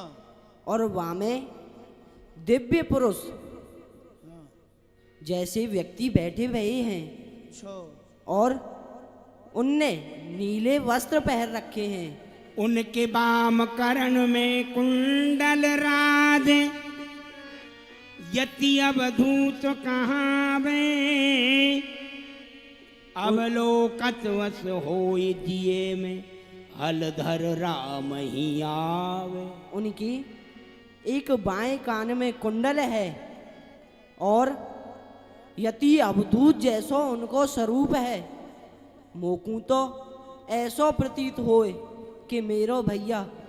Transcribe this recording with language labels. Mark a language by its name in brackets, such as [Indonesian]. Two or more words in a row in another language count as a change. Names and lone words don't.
[Hindi] और वहां में दिव्य पुरुष जैसे व्यक्ति बैठे हुए हैं, और उनने नीले वस्त्र पहन रखे हैं। [Braj] उनके वाम करण में कुंडल राज, यति अवधूत कहावे, अवलोकत वस होय जिये में, हलधर राम ही आवे। [Hindi] उनकी एक बाएं कान में कुंडल है, और यति अवधूत जैसो उनको स्वरूप है। [Braj] मोकू तो ऐसो प्रतीत होए कि मेरो भैया